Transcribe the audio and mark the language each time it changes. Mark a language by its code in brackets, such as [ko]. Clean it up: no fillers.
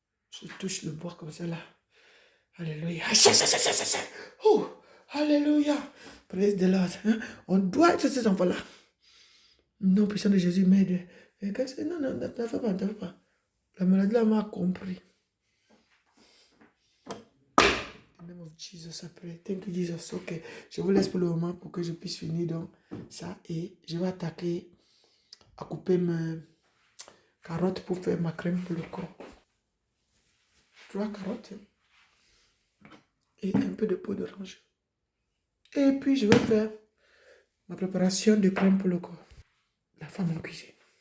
[fr] Je touche le bois comme ça là. Alléluia. Oh, alléluia. [en] Praise the Lord. [fr] Hein? On doit être ces enfants-là. Non, puissant de Jésus, m'aide. Non, ne fais pas. La maladie là m'a compris. [en] In the name of Jesus, I pray. Thank you, Jesus. Ok. [fr] Je vous laisse pour le moment pour que je puisse finir donc ça. Et je vais attaquer à couper mes carottes pour faire ma crème pour le corps. 3 carottes. Et un peu de peau d'orange. Et puis, je vais faire ma préparation de crème pour le corps. La femme en cuisine.